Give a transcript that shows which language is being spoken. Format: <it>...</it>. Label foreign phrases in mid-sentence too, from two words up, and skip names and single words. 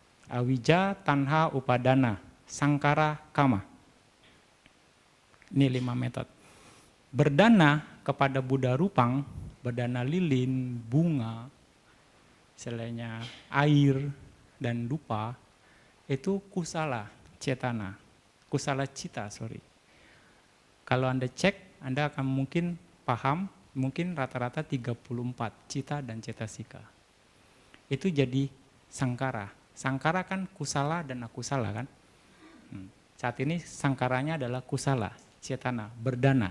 <pi>Awija, tanha, upadana, sangkara, kama.</pi> <id>Ini 5 metode. Berdana kepada Buddha Rupang, berdana lilin, bunga, selainnya air dan dupa, itu</id> <pi>kusala cetana, kusala cita,</pi> <id>Kalau Anda cek, Anda akan mungkin paham, mungkin rata-rata 34 cita dan cetasika. Itu jadi sangkara. Sangkara kan kusala dan akusala kan. Saat ini sangkaranya adalah</id> <pi>kusala, cetana,</pi> <id>berdana.</id>